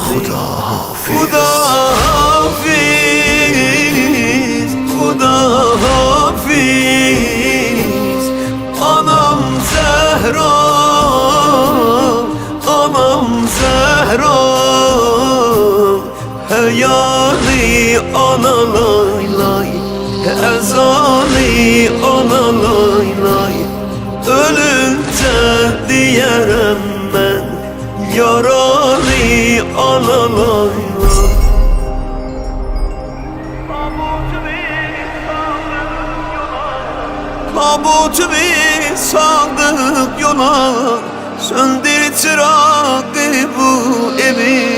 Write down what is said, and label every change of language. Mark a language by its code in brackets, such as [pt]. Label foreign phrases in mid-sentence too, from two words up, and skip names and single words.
[fa] Huda hafiz, Huda hafiz. [az] Anam Zehra, anam Zehra. Heyali ana lay lay, ezali ana lay lay. Ölünce diyerem ben, yaralı ana lay lay. Tabutumu saldık yola, söndür çırağı bu evin.